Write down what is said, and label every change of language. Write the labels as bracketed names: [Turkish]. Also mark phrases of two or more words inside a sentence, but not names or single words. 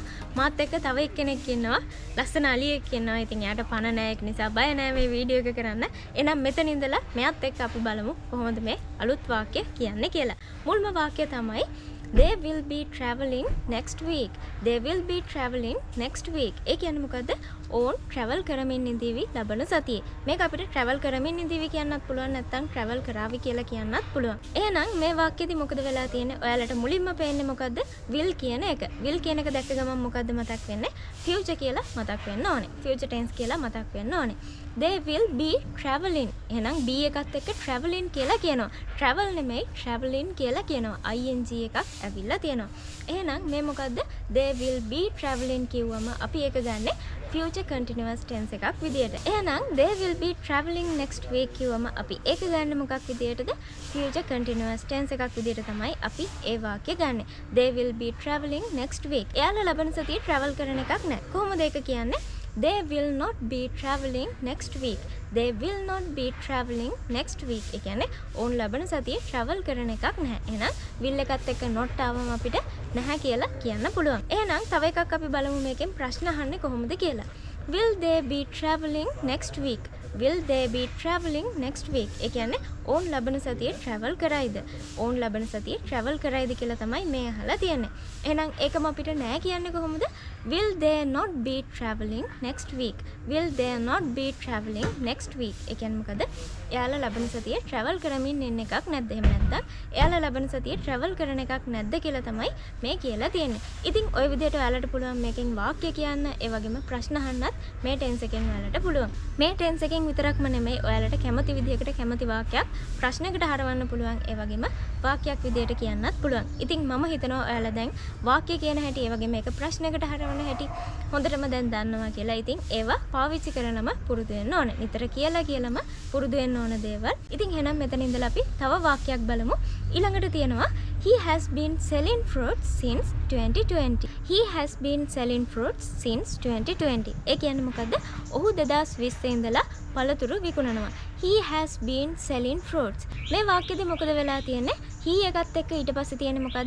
[Sinhala] මාත් එක්ක තව එක්කෙනෙක් ඉන්නවා. ලස්සන අලියෙක් ඉන්නවා. ඉතින් යාට පණ නැහැ. ඒක නිසා බය නැහැ මේ වීඩියෝ එක කරන්න. එහෙනම් මෙතන ඉඳලා මෙයත් එක්ක අපි බලමු කොහොමද මේ අලුත් වාක්‍ය කියන්නේ කියලා. මුල්ම වාක්‍යය තමයි [English] They will be traveling next week. They will be traveling next week. [Sinhala] ඒ කියන්නේ මොකද්ද? ඕන් travel කරමින් ඉඳීවි ලබන සතියේ. මේක අපිට travel කරමින් ඉඳීවි කියන්නත් පුළුවන්, නැත්නම් travel කරાવી කියලා කියන්නත් පුළුවන්. එහෙනම් මේ වාක්‍යෙදි මොකද වෙලා තියෙන්නේ? ඔයාලට මුලින්ම පේන්නේ මොකද්ද? will කියන එක. will කියන එක දැක්ක ගමන් මොකද්ද මතක් වෙන්නේ? future කියලා මතක් වෙන්න ඕනේ. [English] future tense [Sinhala] කියලා මතක් වෙන්න ඕනේ. [English] They will be traveling. [Sinhala] එහෙනම් be එකත් එක්ක traveling කියලා කියනවා. travel නෙමෙයි traveling කියලා කියනවා. ing එකක් ඇවිල්ලා තියෙනවා. එහෙනම් මේ මොකද්ද? [English] They will be traveling [Sinhala] කිව්වම අපි ඒක ගන්නෙ [English] future continuous tense [Sinhala] එකක් විදියට. එහෙනම් [English] they will be traveling next week [Sinhala] කිව්වම අපි ඒක ගන්න මොකක් විදියටද? [English] future continuous tense [Sinhala] එකක් විදියට තමයි අපි ඒ වාක්‍ය ගන්නෙ. [English] They will be traveling next week. [Sinhala] එයාලා ලබන සතියේ travel කරන එකක් නෑ. කොහොමද ඒක කියන්නේ? [English] They will not be traveling next week. They will not be traveling next week. [Sinhala] ඒ කියන්නේ ඕන් ලබන සතියේ travel කරන එකක් නැහැ. එහෙනම් will එකත් එක්ක not ආවම අපිට නැහැ කියලා කියන්න පුළුවන්. එහෙනම් තව එකක් අපි බලමු මේකෙන් ප්‍රශ්න අහන්නේ කොහොමද කියලා. [English] Will they be traveling next week? Will they be traveling next week? [Sinhala] ඒ කියන්නේ ඕන් ලබන සතියේ travel කරයිද? ඕන් ලබන සතියේ travel කරයිද කියලා තමයි මේ අහලා තියෙන්නේ. එහෙනම් ඒකම අපිට නෑ කියන්නේ කොහොමද? [English] Will they not be traveling next week? Will they not be traveling next week? [Sinhala] ඒ කියන්නේ මොකද? එයාලා ලබන සතියේ travel කරමින් ඉන්න එකක් නැද්ද? එහෙම නැත්නම් එයාලා ලබන සතියේ travel කරන එකක් නැද්ද කියලා තමයි මේ කියලා තියෙන්නේ. ඉතින් ওই විදිහට ඔයාලට පුළුවන් මේකෙන් වාක්‍ය කියන්න, ඒ වගේම ප්‍රශ්න අහන්නත් මේ ටෙන්ස් එකෙන් ඔයාලට පුළුවන්. මේ ටෙන්ස් එකෙන් විතරක්ම නෙමෙයි ඔයාලට කැමති විදිහකට කැමති වාක්‍යයක් ප්‍රශ්නයකට හරවන්න පුළුවන්, ඒ වගේම වාක්‍යයක් විදිහට කියන්නත් පුළුවන්. ඉතින් මම හිතනවා ඔයාලා දැන් වාක්‍ය කියන හැටි, ඒ වගේම මේක ප්‍රශ්නයකට හරවන හැටි හොඳටම දැන් දන්නවා කියලා. ඉතින් ඒවා පාවිච්චි කරනම පුරුදු වෙන්න ඕනේ. නිතර කියලාම පුරුදු වෙන්න ඕන දේවල්. ඉතින් එහෙනම් මෙතන ඉඳලා අපි තව වාක්‍යයක් බලමු. ඊළඟට තියෙනවා [English] He has been selling fruits since 2020. He has been selling fruits since 2020. [Sinhala] ඒ කියන්නේ මොකද්ද? ඔහු 2020 ඉඳලා පළතුරු විකුණනවා. [English] He has been selling fruits. [Sinhala] මේ වාක්‍යෙදි මොකද වෙලා තියෙන්නේ? he එකත් එක්ක ඊට පස්සේ තියෙන්නේ මොකද්ද?